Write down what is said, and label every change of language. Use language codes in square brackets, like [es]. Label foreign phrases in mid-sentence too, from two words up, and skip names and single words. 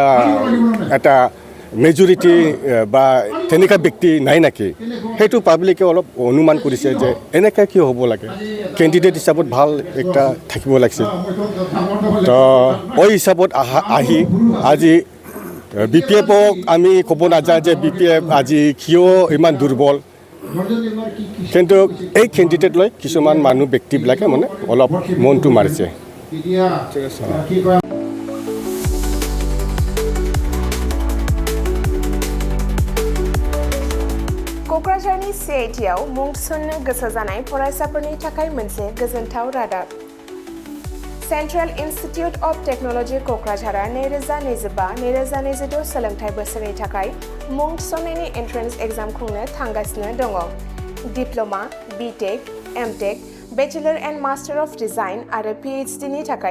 [as] এটা মেজৰিটি বা তেনেকুৱা ব্যক্তি নাই নেকি সেইটো পাব্লিকে অলপ অনুমান কৰিছে যে এনেকৈ কিয় হ'ব লাগে কেণ্ডিডেট হিচাপত ভাল একটা থাকিব লাগিছিল তো ওই হিচাপত আহি আজি বি পি এফক আমি ক'ব নাযাওঁ যে বি পি এফ আজি কিয় ইমান দুৰ্বল কিন্তু এই কেণ্ডিডেট লৈ কিছুমান মানুহ ব্যক্তিবিলাকে মানে অলপ মনটো মাৰিছে [brx] क'क्राझारनि CITआव मुं थिसन्नो गोसो जानाय फरायसाफोरनि थाखाय मोनसे गोजोनथाव रादाब सेन्ट्रेल इन्स्टिट्युट अफ टेक्न'लजि क'क्राझारआ 2025-2026 सोलोंथाइ बोसोरनि थाखाय मुं थिसन्नायनि [en] entrance exam [brx] खुंनो थांगासिनो दङ [en] Diploma BTech MTech Bachelor and Master of Design [brx] आरो PhD नि थाखाय